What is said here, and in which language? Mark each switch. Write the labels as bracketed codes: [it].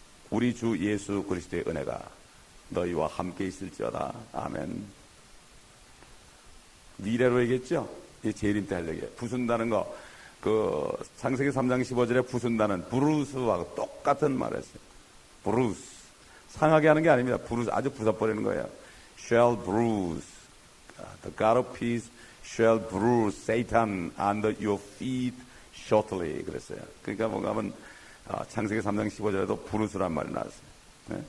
[ko] 우리 주 예수 그리스도의 은혜가 너희와 함께 있을지어다. 아멘. 미래로 얘기했죠? 이 재림 때 할 얘기예요. 부순다는 거, 창세기 3장 15절에 부순다는 브루스와 똑같은 말을 했어요. 브루스. 상하게 하는 게 아닙니다. 브루스, 아주 부숴버리는 거예요. [en] shall bruise. The God of peace shall bruise Satan under your feet shortly. [ko] 그랬어요. 그러니까 뭔가 하면, 창세기 3장 15절에도 브루스란 말이 나왔어요. 네?